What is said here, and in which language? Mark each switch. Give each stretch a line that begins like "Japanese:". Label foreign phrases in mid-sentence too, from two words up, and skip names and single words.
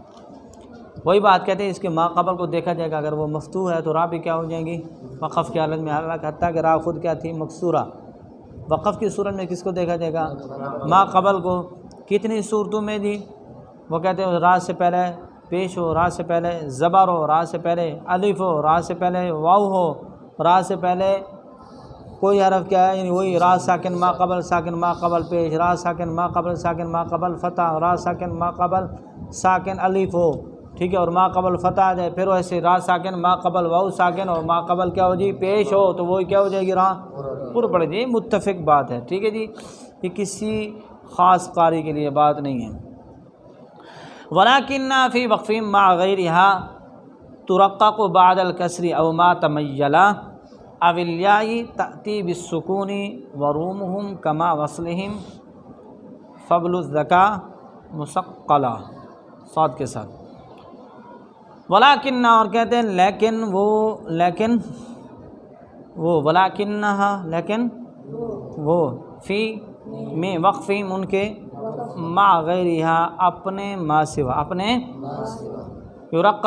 Urdu: وہی بات کہتے ہیں اس کے ما قبل کو دیکھا جائے گا، اگر وہ مفتوح ہے تو را بھی کیا ہو جائیں گی وقف کی حالت میں، حتیٰ کہ را خود کیا تھی مکسورہ، وقف کی صورت میں کس کو دیکھا جائے گا ما قبل کو۔ کتنی صورتوں میں جی وہ کہتے ہیں را سے پہلے پیش ہو، را سے پہلے زبر ہو، را سے پہلے الف ہو، را سے پہلے واو ہو، را سے پہلے کوئی حرف کیا ہے یعنی وہی را ساکن ما قبل ساکن ما قبل پیش، را ساکن ما قبل ساکن ما قبل فتح، را ساکن ما قبل ساکن الف ہو، ٹھیک ہے، اور ما قبل فتح آ جائے، پھر ویسے را ساکن ما قبل واو ساکن اور ما قبل کیا ہو جی پیش ہو تو وہی کیا ہو جائے گی را پور پڑے جی، متفق بات ہے، ٹھیک ہے جی، یہ کسی خاص قاری کے لیے بات نہیں ہے۔
Arabic: وَلَكِنَّ فِي وَقْفٍ مَعَ غَيْرِهَا تُرَقَّقُ بَعْدَ الْكَسْرِ أَوْ مَا تَمَيَّلَ أَوِ الْيَاءِ تَأْتِي بِالسُّكُونِ وَرُومُهُمْ كَمَا وَصْلِهِمْ فَبْلُ الذَّكَاء مُثَقَّلَ
Urdu: صاد کے ساتھ۔ وَلَكِنَّ اور کہتے ہیں لیکن وہ وَلَكِنَّهَا لیکن وہ فی میں وقفی ان کے
Arabic: مع غیرہا
Urdu: اپنے ما سوا اپنے یرقا